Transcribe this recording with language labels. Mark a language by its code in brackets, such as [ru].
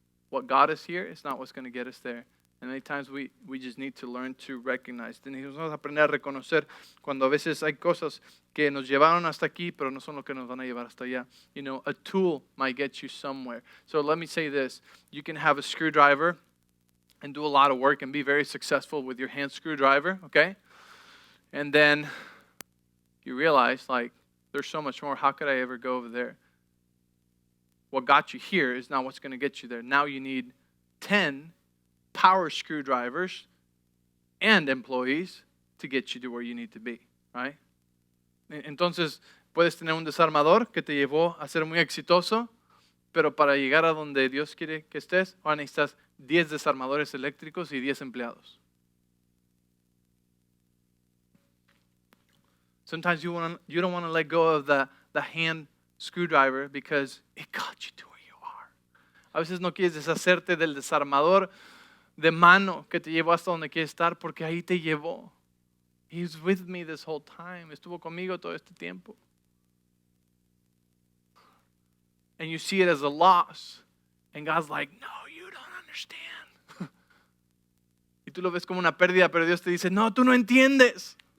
[en] What got us here is not what's going to get us there. And many times we just need to learn to recognize. [es] Tenemos que aprender a reconocer cuando a veces hay cosas que nos llevaron hasta aquí, pero no son lo que nos van a llevar hasta allá. [en] A tool might get you somewhere. So let me say this. You can have a screwdriver and do a lot of work and be very successful with your hand screwdriver, okay? And then you realize, like, there's so much more. How could I ever go over there? What got you here is not what's going to get you there. Now you need 10 power screwdrivers and employees to get you to where you need to be, right? [es] Entonces, puedes tener un desarmador que te llevó a ser muy exitoso, pero para llegar a donde Dios quiere que estés, ahora necesitas 10 desarmadores eléctricos y 10 empleados. [en] Sometimes you don't want to let go of the hand screwdriver because it got you to where you are. [es] A veces no quieres deshacerte del desarmador de mano que te llevó hasta donde quieres estar porque ahí te llevó. [en] He's with me this whole time. [es] Estuvo conmigo todo este tiempo. [en] And you see it as a loss. And God's like, no, you don't understand. [es] Y tú lo ves como una pérdida, pero Dios te dice, no, tú no entiendes.